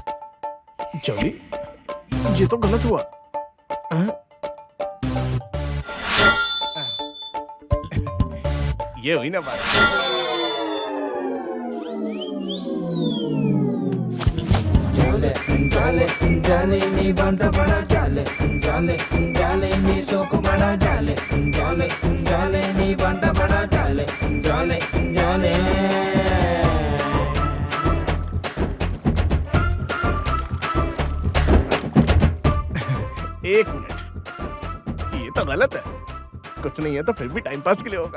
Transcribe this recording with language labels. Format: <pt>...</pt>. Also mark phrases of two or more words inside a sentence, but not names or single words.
<hi>जॉली, ये तो गलत हुआ। ये हुई ना बात। जाले जाले जाले नी बांटा बड़ा जाले जाले जाले नी सोक बड़ा जाले जाले जाले नी बांटा बड़ा जाले जाले जाले। एक मिनट, ये तो गलत है। कुछ नहीं है तो फिर भी टाइम पास के लिए होगा।</hi>